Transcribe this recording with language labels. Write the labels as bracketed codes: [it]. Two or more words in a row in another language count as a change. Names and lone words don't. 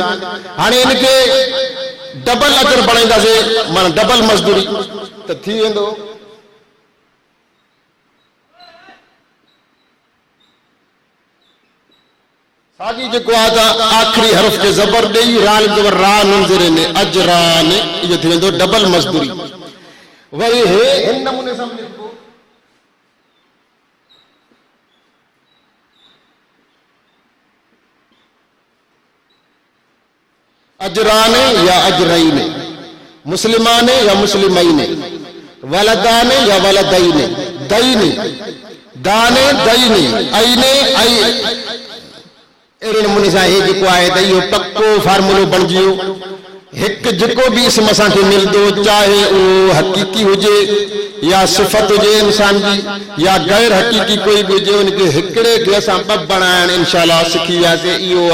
[sd] हाणे इनखे डबल अजुर बणाईंदासीं माना डबल मज़दूरी त थी वेंदो साॻी जेको आहे त आखिरी हर्फ खे ज़बर ॾेई राल ज़बर रा नून ज़ेरे में अजरान इहो थी वेंदो डबल मज़दूरी। वरी हे हिन नमूने सां लिखबो अजराने या अजरैने मुस्लिमाने या मुस्लिमैने वलदाने या वलदैने दैने दाने दैने ऐने ऐ अहिड़े नमूने सां हे जेको आहे त इहो पक्को फार्मूलो बणिजी वियो। हिकु जेको बि इस्म असांखे मिलंदो चाहे उहो हक़ीक़ी हुजे या सिफ़त हुजे इंसान जी या गैर हक़ीक़ी कोई बि हुजे उनखे हिकिड़े खे असां ॿ बणाइण इंशाअल्लाह सिखी वियासीं।